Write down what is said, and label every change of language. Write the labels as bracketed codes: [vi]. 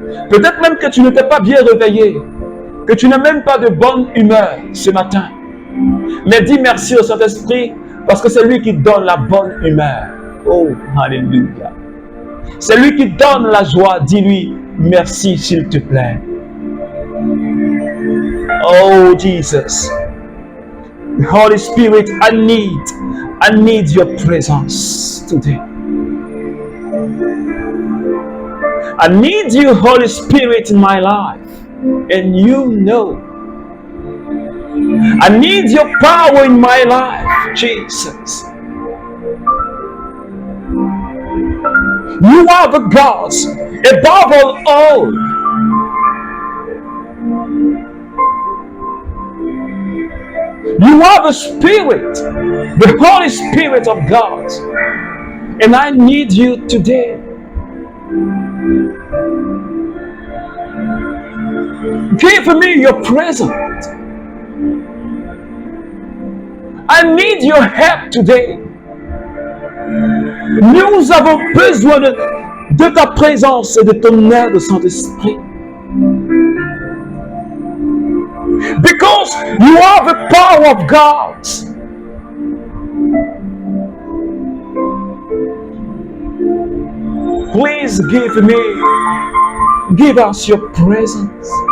[fr] Peut-être même que tu ne t'es pas bien réveillé, que tu n'as même pas de bonne humeur ce matin. Mais dis merci au Saint-Esprit parce que c'est lui qui donne la bonne humeur. Oh, alléluia. C'est lui qui donne la joie. Dis-lui merci, s'il te plaît. [en] Oh, Jesus. Holy Spirit, I need your presence today. I need you, Holy Spirit, in my life. And you know. I need your power in my life, Jesus. You are the gods above all. You are the Spirit, the Holy Spirit of God. And I need you today. Give me your presence. I need your help today. [fr] Nous avons besoin de ta présence et de ton aide, Saint-Esprit. [en] Because you are the power of God. Please give us your presence.